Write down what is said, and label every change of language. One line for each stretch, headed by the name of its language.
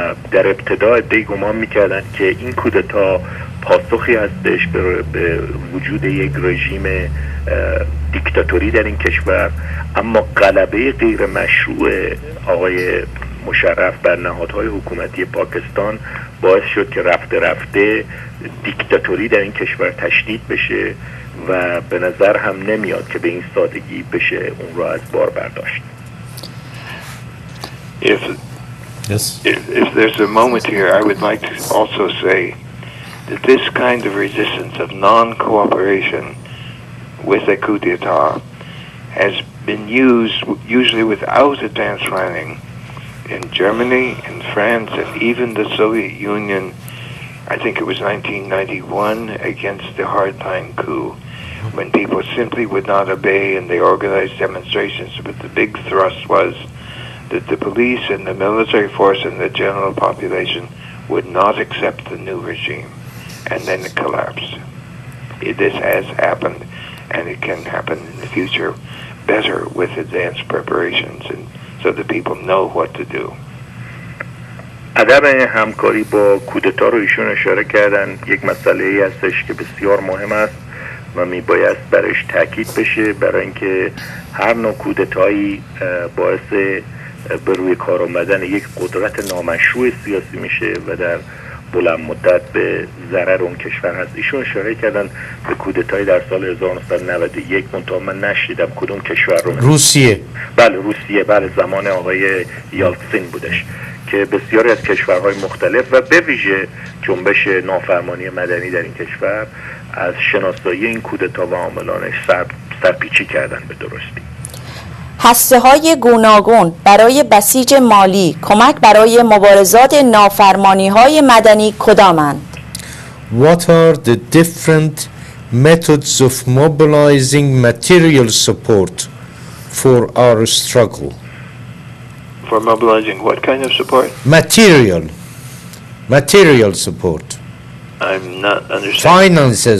Persian: در ابتدا عده‌ای گمان میکردن که این کودتا پاسخی هستش به وجود یک رژیم دیکتاتوری در این کشور، اما غلبه غیر مشروع آقای مشرف بر نهادهای حکومتی پاکستان باعث شد که رفته رفته دیکتاتوری در این کشور تشدید بشه و به نظر هم نمیاد که به این سادگی بشه اون را از بار برداشت.
English: If there's a moment here, I would like to also say that this kind of resistance of non-cooperation with a coup d'etat has been used, usually without advanced planning, in Germany, in France, and even the Soviet Union. I think it was 1991 against the hardline coup, when people simply would not obey and they organized demonstrations. But the big thrust was that the police and the military force and the general population would not accept the new regime, and then it collapsed. This has happened, and it can happen in the future better with advanced preparations, and so that people know what to do.
Persian: عدم همکاری با کودتا رو ایشون اشاره کردن، یک مسئله ای هستش که بسیار مهم است و میباید برش تاکید بشه، برای اینکه هر نوع کودتایی باعث به روی کار آمدن یک قدرت نامشروع سیاسی میشه و در بلند مدت به ضرر اون کشور هست. ایشون اشاره کردن به کودتای در سال 1991، منتها من نشیدم کدوم کشور رو. روسیه. بله روسیه، بله زمان آقای یالتسین بودش که بسیاری از کشورهای مختلف و به ویژه جنبش نافرمانی مدنی در این کشور از شناسایی این کودتا و عاملانش سرپیچی کردن به درستی. هسته‌های گوناگون برای بسیج مالی کمک برای مبارزات نافرمانی‌های مدنی کدامند؟
English: What are the different methods of mobilizing material support for our struggle? For mobilizing what kind of support? Material support. I'm not understanding.